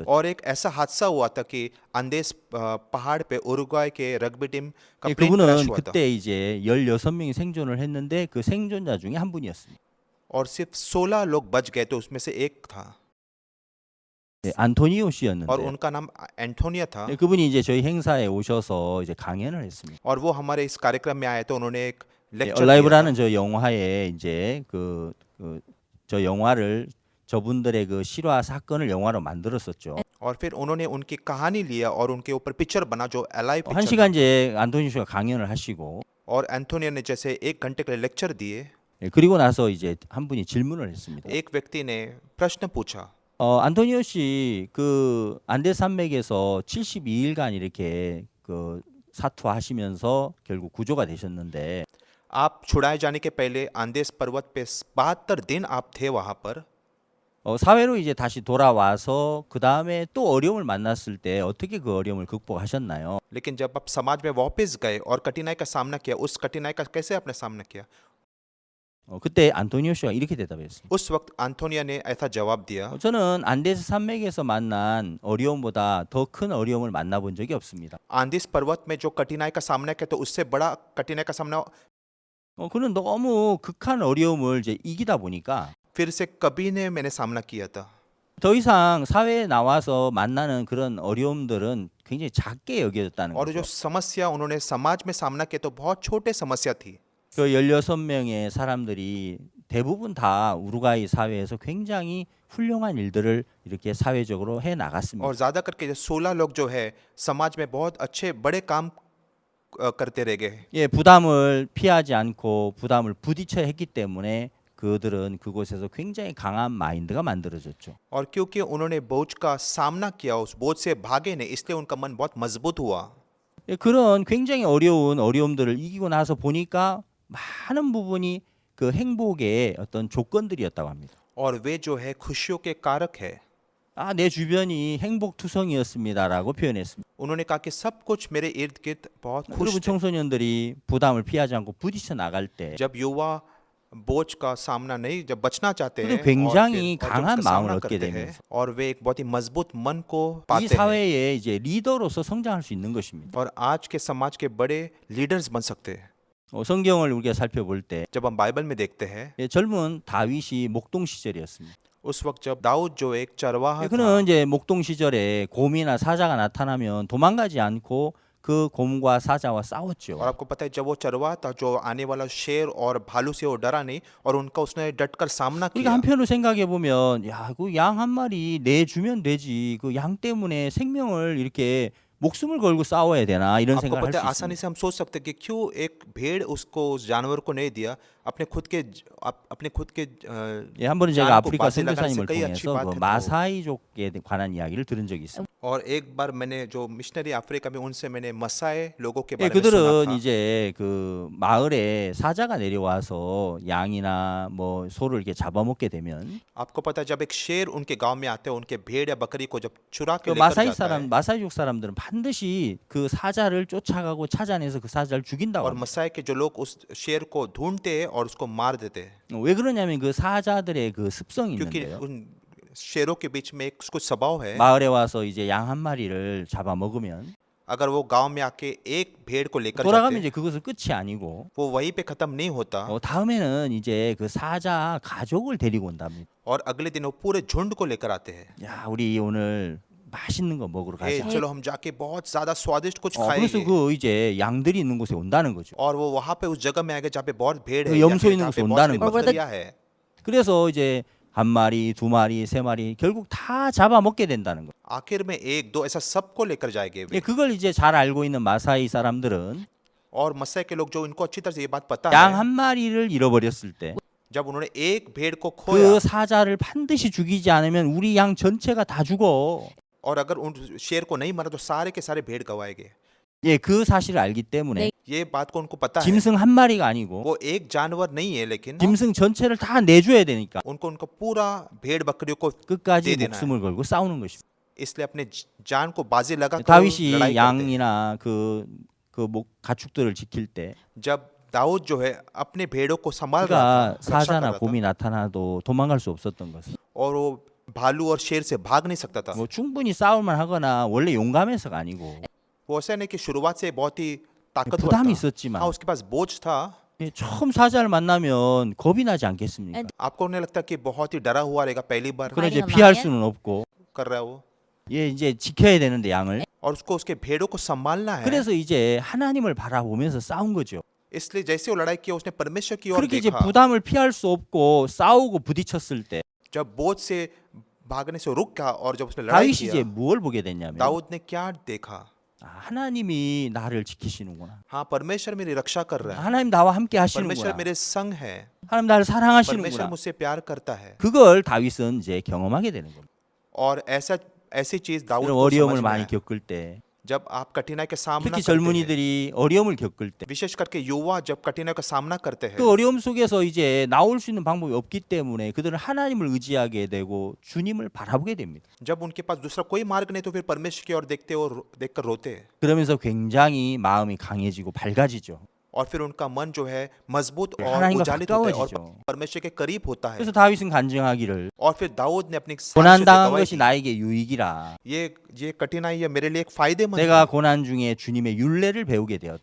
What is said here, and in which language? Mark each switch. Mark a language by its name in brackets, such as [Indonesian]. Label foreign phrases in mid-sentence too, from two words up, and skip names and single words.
[Hindi] और एक ऐसा हादसा हुआ था कि अंदेस पहाड़ पे उरुग्वाय के रग्बी टीम का [Korean] 예, [English] plane crash [Korean] 그분은 [Hindi] हुआ था [Korean] 그때 이제 16명이 생존을 했는데 그 생존자 중에 한 분이었습니다. [Hindi] और सिर्फ 16 लोग बच गए तो उसमें से एक था [Korean] 네, 안토니오 [Hindi] और [Korean] 씨였는데 [Hindi] उनका नाम एंटोनिया था [Korean] 네, 그분이 이제 저희 행사에 오셔서 이제 강연을 했습니다. [Hindi] और वो हमारे इस कार्यक्रम में आए तो उन्होंने एक [Korean] 네, [Hindi] लेक्चर दिया [Korean] 얼라이브라는 [Hindi] था [Korean] 저 영화에 이제 저 영화를 저분들의 그 실화 사건을 영화로 만들었었죠. [Hindi] और फिर उन्होंने उनकी कहानी लिया और उनके ऊपर पिक्चर बना जो एलाइव [Korean] 한 [Hindi] पिक्चर [Korean] 시간 이제 안토니오 씨가 강연을 하시고 [Hindi] और एंटोनिया ने जैसे 1 घंटे के लिए लेक्चर दिए [Korean] 예, 그리고 나서 이제 한 분이 질문을 했습니다. [Hindi] एक व्यक्ति ने प्रश्न पूछा [Korean] 안토니오 씨 그 안데스 산맥에서 72일간 이렇게 그 사투하시면서 결국 구조가 되셨는데 [Hindi] आप छुड़ाए जाने के पहले आंदेस पर्वत पे 72 दिन आप थे वहां पर [Korean] 사회로 이제 다시 돌아와서 그 다음에 또 어려움을 만났을 때 어떻게 그 어려움을 극복하셨나요? [Hindi] लेकिन जब आप समाज में वापस गए और कठिनाई का सामना किया उस कठिनाई का कैसे आपने सामना किया [Korean] 그때 안토니오 씨가 이렇게 대답했습니다. [Hindi] उस वक्त एंटोनिया ने ऐसा जवाब दिया [Korean] 저는 안데스 산맥에서 만난 어려움보다 더 큰 어려움을 만나본 적이 없습니다. [Hindi] आंदेस पर्वत में जो कठिनाई का सामना किया तो उससे बड़ा कठिनाई का सामना [Korean] 그는 너무 극한 어려움을 이제 이기다 보니까 [Hindi] फिर से कभी ने मैंने सामना किया था [Korean] 더 이상 사회에 나와서 만나는 그런 어려움들은 굉장히 작게 여겨졌다는 [Hindi] और जो [Korean] 거죠. [Hindi] समस्या उन्होंने समाज में सामना किया तो बहुत छोटे समस्या थी [Korean] 그 16명의 사람들이 대부분 다 우루과이 사회에서 굉장히 훌륭한 일들을 이렇게 사회적으로 해 나갔습니다. [Hindi] और ज़्यादा करके जो 16 लोग जो है समाज में बहुत अच्छे बड़े काम करते रह गए [Korean] 예, 부담을 피하지 않고 부담을 부딪혀야 했기 때문에 그들은 그곳에서 굉장히 강한 마인드가 만들어졌죠. [Hindi] और क्योंकि उन्होंने बोझ का सामना किया उस बोझ से भागे नहीं इसलिए उनका मन बहुत मजबूत हुआ [Korean] 예, 그런 굉장히 어려운 어려움들을 이기고 나서 보니까 많은 부분이 그 행복의 어떤 조건들이었다고 합니다. [Hindi] और वे जो है खुशियों के कारक है [Korean] 내 주변이 행복투성이었습니다라고 표현했습니다. [Hindi] उन्होंने कहा कि सब कुछ मेरे इर्द गिर्द बहुत खुश [Korean] 그리고 [Hindi] थे [Korean] 청소년들이 부담을 피하지 않고 부딪혀 나갈 때 [Hindi] जब युवा बोझ का सामना नहीं जब बचना चाहते [Korean] 그리고 [Hindi] हैं [Korean] 굉장히 [Hindi] और जब [Korean] 강한 [Hindi] उसका [Korean] 마음을 [Hindi] सामना [Korean] 얻게 [Hindi] करते हैं [Korean] 되면서 [Hindi] और वे एक बहुत ही मजबूत मन को [Korean] 이 [Hindi] पाते हैं [Korean] 사회에 이제 리더로서 성장할 수 있는 것입니다. [Hindi] और आज के समाज के बड़े लीडर्स बन सकते हैं [Korean] 성경을 우리가 살펴볼 때 [Hindi] जब हम बाइबल में देखते हैं [Korean] 젊은 다윗이 목동 시절이었습니다. [Hindi] उस वक्त जब दाऊद जो एक चरवाहा था [Korean] 그는 이제 목동 시절에 곰이나 사자가 나타나면 도망가지 않고 그 곰과 사자와 싸웠죠. [Hindi] और आपको पता है जब वो चरवाहा था जो आने वाला शेर और भालू से वो डरा नहीं और उनका उसने डटकर सामना [Korean] 우리가 [Hindi] किया [Korean] 한편으로 생각해 보면 그 양 한 마리 내주면 되지. 그 양 때문에 생명을 이렇게 목숨을 걸고 싸워야 되나 이런 [Hindi] आपको [Korean] 생각을 [Hindi] पता है [Korean] 할 수 [Hindi] आसानी [Korean] 있습니다. [Hindi] से हम सोच सकते हैं कि क्यों एक भेड़ उसको उस जानवर को नहीं दिया अपने खुद के [Korean] 예, 한 번은 [Hindi] जान [Korean] 제가 [Hindi] को [Korean] 아프리카 [Hindi] बाजी लगाने से [Korean] 선교사님을 [Hindi] कई अच्छी [Korean] 통해서 [Hindi] बात [Korean] 그 [Hindi] है तो [Korean] 마사이족에 관한 이야기를 들은 적이 있습니다. [Hindi] और एक बार मैंने जो मिशनरी अफ्रीका में उनसे मैंने मसाए लोगों के [Korean] 예, [Hindi] बारे में सुना [Korean] 그들은 [Hindi] था [Korean] 이제 그 마을에 사자가 내려와서 양이나 뭐 소를 이렇게 잡아먹게 되면 [Hindi] आपको पता है जब एक शेर उनके गांव में आते हैं उनके भेड़ या बकरी को जब चुरा के [Korean] 그 [Hindi] लेकर [Korean] 마사이 [Hindi] जाता है [Korean] 마사이족 사람들은 반드시 그 사자를 쫓아가고 찾아내서 그 사자를 죽인다고 [Hindi] और [Korean] 합니다. [Hindi] मसाई के जो लोग उस शेर को ढूंढते हैं और उसको मार देते हैं [Korean] 왜 그러냐면 그 사자들의 그 습성이 [Hindi] क्योंकि [Korean] 있는데요. [Hindi] उन शेरों के बीच में एक कुछ स्वभाव है [Korean] 마을에 와서 이제 양 한 마리를 잡아먹으면 [Hindi] अगर वो गांव में आके एक भेड़ को लेकर [Korean] 돌아가면 [Hindi] जाते [Korean] 이제 그것은 끝이 아니고 [Hindi] वो वहीं पे खत्म नहीं होता [Korean] 다음에는 이제 그 사자 가족을 데리고 온답니다. [Hindi] और अगले दिन वो पूरे झुंड को लेकर आते हैं [Korean] 야, 우리 오늘 맛있는 거 먹으러 [Hindi] ए, [Korean] 가자. [Hindi] चलो हम जाके बहुत ज्यादा स्वादिष्ट कुछ [Korean] 그래서 [Hindi] खाएंगे [Korean] 그 이제 양들이 있는 곳에 온다는 거죠. [Hindi] और वो वहां पे उस जगह में आएंगे जहाँ पे बहुत भेड़ [Korean] 그 [Hindi] है या [Korean] 염소 [Hindi] फिर [Korean] 있는 [Hindi] जहाँ [Korean] 곳에 [Hindi] पे बहुत [Korean] 온다는 [Hindi] सारी [Korean] 거죠. [Hindi] बकरियां है [Korean] 그래서 이제 한 마리, 두 마리, 세 마리 결국 다 잡아먹게 된다는 거예요. [Hindi] आखिर में एक दो ऐसा सबको लेकर जाएंगे वे [Korean] 예, 그걸 이제 잘 알고 있는 마사이 사람들은 [Hindi] और मस्से के लोग जो इनको अच्छी तरह से ये बात पता [Korean] 양 [Hindi] है [Korean] 한 마리를 잃어버렸을 때 그 [Hindi] जब उन्होंने एक भेड़ को खोया [Korean] 사자를 반드시 죽이지 않으면 우리 양 전체가 다 죽어. [Hindi] और अगर उन शेर को नहीं मारा तो सारे के सारे भेड़ गवाएंगे [Korean] 예, 그 사실을 알기 때문에 [Hindi] ये बात को उनको पता है [Korean] 짐승 한 마리가 아니고 [Hindi] वो एक जानवर नहीं है लेकिन [Korean] 짐승 전체를 다 내줘야 되니까 [Hindi] उनको पूरा भेड़ बकरियों को [Korean] 끝까지 네, 네, 목숨을 걸고 싸우는 것입니다. [Hindi] इसलिए अपने जान को बाजी लगा कर [Korean] 다윗이 [Hindi] लड़ाई करते हैं। [Korean] 양이나 그 가축들을 지킬 때 [Hindi] जब दाऊद जो है अपने भेड़ों को संभाल रहा [Korean] 그러니까 [Hindi] था, रक्षा कर [Korean] 사자나 [Hindi] रहा था, [Korean] 곰이 나타나도 도망갈 수 없었던 것은 [Hindi] और वो भालू और शेर से भाग नहीं सकता था। [Korean] 뭐 충분히 싸울만 하거나 원래 용감해서가 아니고 [Hindi] वो ऐसा नहीं कि शुरुआत से बहुत ही ताकतवर [Korean] 부담이 [Hindi] था। [Korean] 있었지만 [Hindi] हाँ, उसके पास बोझ था। [Korean] 예, 처음 사자를 만나면 겁이 나지 않겠습니까? [Hindi] आपको नहीं लगता कि बहुत ही डरा हुआ रहेगा पहली बार [Korean] 그래 이제 [English] Fighting a [Korean] 피할 [English] lion? [Korean] 수는 없고 [Hindi] कर रहा है वो, [Korean] 예, 이제 지켜야 되는데 양을. [Hindi] और उसको उसके भेड़ों को संभालना है। [Korean] 그래서 이제 하나님을 바라보면서 싸운 거죠. [Hindi] इसलिए जैसे वो लड़ाई की उसने परमेश्वर की ओर [Korean] 그렇게 이제 [Hindi] देखा। [Korean] 부담을 피할 수 없고 싸우고 부딪혔을 때 [Hindi] जब बोझ से भागने से रुक गया और जब उसने लड़ाई [Korean] 다윗이 이제 [Hindi] किया, [Korean] 뭘 보게 됐냐면 [Hindi] दाऊद ने क्या देखा? [Korean] 아, 하나님이 나를 지키시는구나. [Hindi] हाँ, परमेश्वर मेरी रक्षा कर रहा है, [Korean] 하나님 나와 함께 [Hindi] परमेश्वर [Korean] 하시는구나. [Hindi] मेरे संग है, [Korean] 하나님 나를 [Hindi] परमेश्वर [Korean] 사랑하시는구나. [Hindi] मुझसे प्यार करता है। [Korean] 그걸 다윗은 이제 경험하게 되는 겁니다. [Hindi] और ऐसी चीज दाऊद [Korean] 그런 [Hindi] को [Korean] 어려움을 [Hindi] समझ में [Korean] 많이 [Hindi] आया। [Korean] 겪을 때, [Hindi] जब आप कठिनाई का सामना [Korean] 특히 [Hindi] करते हैं, [Korean] 젊은이들이 어려움을 겪을 때, [Hindi] विशेष करके युवा जब कठिनाई का सामना करते हैं, [Korean] 그 어려움 속에서 이제 나올 수 있는 방법이 없기 때문에 그들은 하나님을 의지하게 되고 주님을 바라보게 됩니다. [Hindi] जब उनके पास दूसरा कोई मार्ग नहीं तो फिर परमेश्वर की ओर देखते और देखकर रोते हैं, [Korean] 그러면서 굉장히 마음이 강해지고 밝아지죠. [Hindi] और फिर उनका मन जो है मजबूत और [Korean] 하나님과 [Hindi] उजालित होता है और [Korean] 가까워지죠. [Hindi] परमेश्वर के करीब होता है। [Korean] 그래서 다윗은 간증하기를 [Hindi] और फिर दाऊद ने अपनी साक्ष्य [Korean] 고난 [Hindi] से [Korean] 당한 [Hindi] गवाही [Korean] 것이 [Hindi] दी, [Korean] 나에게 유익이라. [Hindi] ये कठिनाई है मेरे लिए एक फायदेमंद [Korean] 내가 [Hindi] है, [Korean] 고난 중에 주님의 윤례를 배우게 되었다.